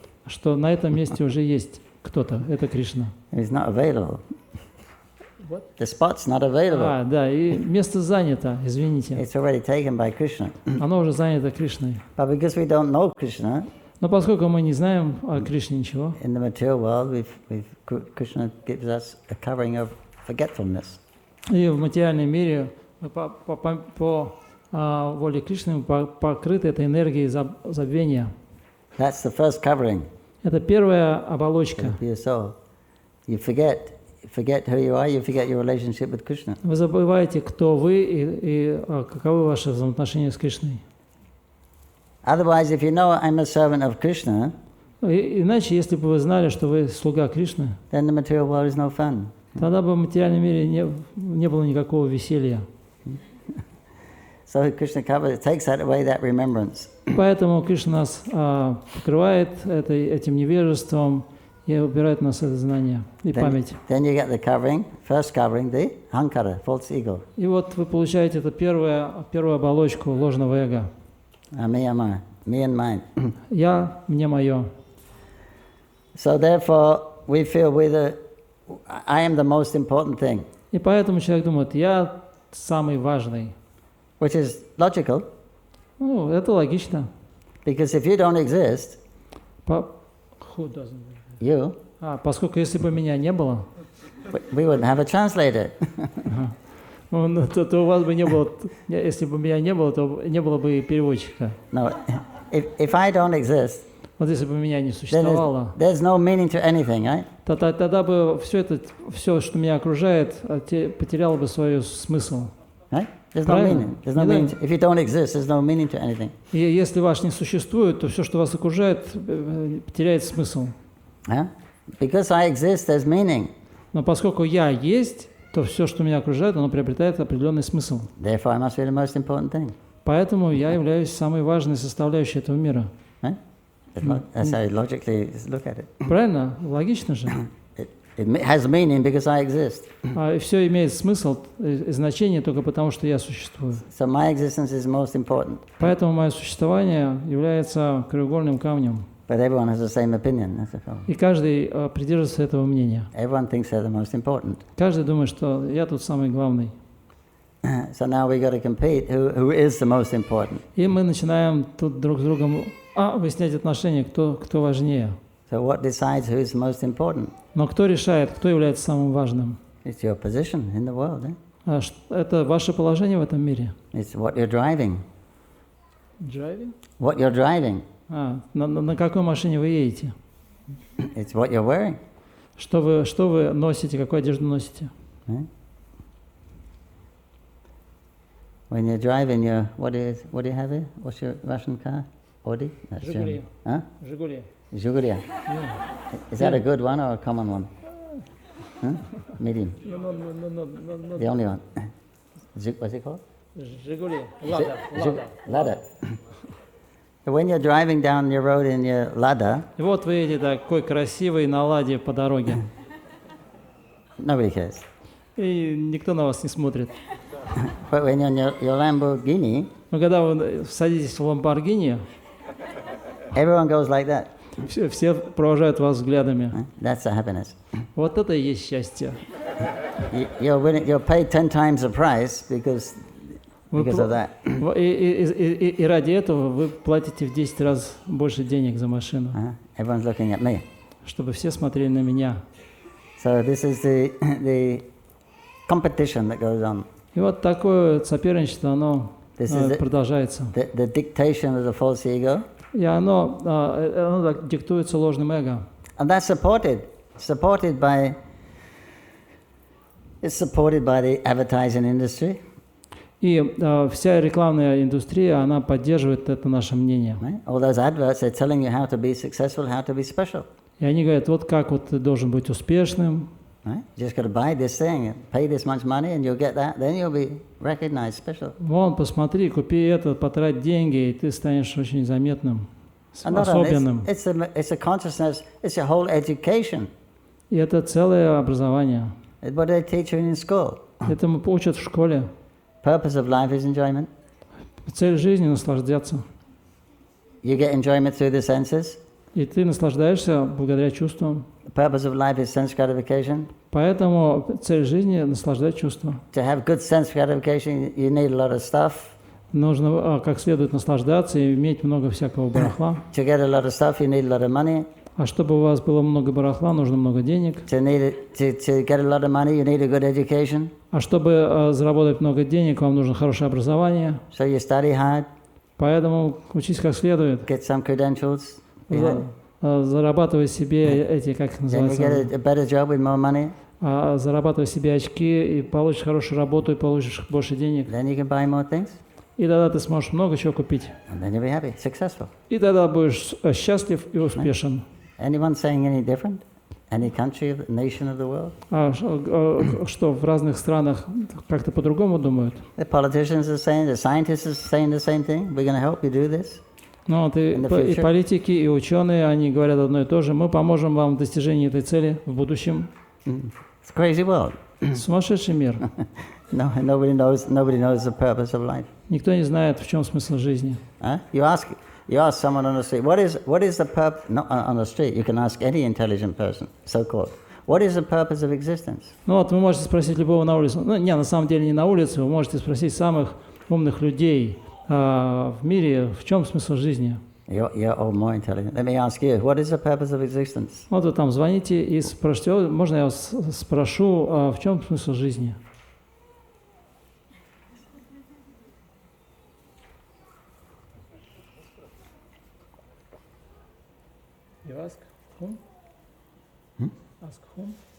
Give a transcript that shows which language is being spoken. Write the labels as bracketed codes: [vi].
[ru] Что на этом месте уже есть кто-то, это Кришна. [en] He's not available. What? The spot's not available. [ru] Да, и место занято, извините. [en] It's already taken by Krishna. [ru] Оно уже занято Кришной. [en] But because we don't know Krishna, [ru] но поскольку мы не знаем о Кришне ничего, [en] in the material world, Krishna gives us a covering of forgetfulness. [ru] И в материальном мире мы по воле Кришны покрыты этой энергией забвения. [en] That's the first covering. [ru] Это первая оболочка. [en] You forget forget who you are, you forget your relationship with Krishna. [ru] Вы забываете, кто вы и каковы ваши взаимоотношения с Кришной. [en] Otherwise, if you know I'm a servant of Krishna, [ru] Иначе, если бы вы знали, что вы слуга Кришны, [en] then the material world is no fun. [ru] тогда бы в материальном мире не было никакого веселья. [en] So Krishna takes that away, that remembrance. [ru] Поэтому Кришна нас покрывает этим невежеством и убирает у нас это знание и память. [en] Then you get the covering, first covering, the ahankara, false ego. [ru] И вот вы получаете эту первую оболочку ложного эго. [en] Me and mine. [ru] Я, мне мое. [en] So therefore, we feel I am the most important thing. [ru] И поэтому человек думает, я самый важный. [en] Which is logical. [ru] Ну, это логично. [en] Because if you don't exist, Who doesn't exist? you, [ru] поскольку если бы меня не было, [en] we wouldn't have a translator. [ru] то у вас бы не было, если бы меня не было, то не было бы и переводчика. [en] No, if I don't exist, [ru] Вот если бы меня не существовало, [en] there's no meaning to anything, right? [ru] тогда бы все, что меня окружает, потеряло бы свой смысл. [en] Right? There's no meaning. There's no meaning. If you don't exist, there's no meaning to anything. [ru] И если вас не существует, то все, что вас окружает, теряет смысл. [en] Because I exist, there's meaning. [ru] Но поскольку я есть, то все, что меня окружает, оно приобретает определенный смысл. [en] Therefore, I must be the most important thing. [ru] Поэтому я являюсь самой важной составляющей этого мира. [en] Right? That's how you logically look at it. [ru] Правильно? Логично же. [en] It has meaning because I exist. [ru] И все имеет смысл и значение только потому, что я существую. [en] So my existence is most important. [ru] Поэтому мое существование является краеугольным камнем. [en] But everyone has the same opinion. That's the problem. [ru] И каждый придерживается этого мнения. [en] Everyone thinks they're the most important. [ru] Каждый думает, что я тут самый главный. [en] So now we got to compete. Who is the most important? [ru] И мы начинаем тут друг с другом выяснять отношения, кто важнее. [en] So what decides who is most important? [ru] Но кто решает, кто является самым важным? [en] It's your position in the world. [ru] Это ваше положение в этом мире. [en] It's what you're driving. Driving? What you're driving. [ru] На какой машине вы едете? [en] It's what you're wearing. [ru] Что вы носите, какую одежду носите? [en] When you're driving, what do you have here? What's your Russian car? Audi? That's [ru] Жигули. Huh? Жигули. [en] Zhigulia. Is that a good one or a common one? Huh? Medium. No. The only one. What's it called? [ru] Жигули. [en] Lada. When you're driving down your road in your Lada, [ru] И вот вы едете такой красивый на ладе по дороге. [en] nobody cares. [ru] И никто на вас не смотрит. [en] But when you're in your Lamborghini, [ru] Но когда вы садитесь в Ламборгини, [en] everyone goes like that. [ru] все провожают вас взглядами. [en] That's the happiness. [ru] Вот это и есть счастье. [en] You're paid 10 times the price because of that. [ru] И ради этого вы платите в 10 раз больше денег за машину. [en] Everyone's looking at me. [ru] Чтобы все смотрели на меня. [en] So this is the competition that goes on. [ru] И вот такое соперничество, оно продолжается. [en] The dictation of the false ego. [ru] И оно диктуется ложным эго. [en] And that's supported by the advertising industry. [ru] И вся рекламная индустрия, она поддерживает это наше мнение. [en] Right? All those adverts, they're telling you how to be successful, how to be special. [ru] И они говорят, вот как вот ты должен быть успешным. [en] Right? You just got to buy this thing, pay this much money, and you'll get that. Then you'll be recognized special. [ru] Вон, посмотри, купи это, потрать деньги, и ты станешь очень заметным, особенным. [en] It's a consciousness. It's a whole education. [ru] И это целое образование. [en] What do they teach you in school? [ru] Этому учат в школе. [en] Purpose of life is enjoyment. [ru] Цель жизни — наслаждаться. [en] You get enjoyment through the senses. [ru] И ты наслаждаешься благодаря чувствам. [en] The purpose of life is sense gratification. [ru] Поэтому цель жизни — наслаждать чувства. [en] To have good sense gratification, you need a lot of stuff. [ru] Нужно как следует наслаждаться и иметь много всякого барахла. [en] To get a lot of stuff, you need a lot of money. [ru] А чтобы у вас было много барахла, нужно много денег. [en] To get a lot of money, you need a good education. [ru] А чтобы заработать много денег, вам нужно хорошее образование. [en] So you study hard. [ru] Поэтому учись как следует. [en] Get some credentials. [ru] Зарабатывай себе эти, как [en] Then you [ru] называется, [en] get a better job with more money. [ru] зарабатывай себе очки, и получишь хорошую работу, и получишь больше денег. [en] Then you can buy more things, [ru] И тогда ты сможешь много чего купить. [en] and then you'll be happy, successful. [ru] И тогда будешь счастлив и успешен. [en] Anyone saying any different? Any country, nation of the world? [ru] Что в разных странах как-то по-другому думают? [en] The politicians are saying, the scientists are saying the same thing. We're going to help you do this. [ru] Ну, вот и политики, и ученые, они говорят одно и то же. Мы поможем вам в достижении этой цели в будущем. [en] It's a crazy world. [ru] Сумасшедший мир. [en] No, nobody knows the purpose of life. [ru] Никто не знает, в чем смысл жизни. [en] You ask someone on the street, what is the purpose? Not on the street. You can ask any intelligent person, so-called. What is the purpose of existence? [ru] Ну вот вы можете спросить любого на улице. Ну, не, на самом деле не на улице. Вы можете спросить самых умных людей в мире, в чем смысл жизни. [en] You're all more intelligent. Let me ask you, what is the purpose of existence? [ru] Вот вы там звоните и спрашиваете, можно я вас спрошу, в чем смысл жизни? [en] You ask whom? Ask whom?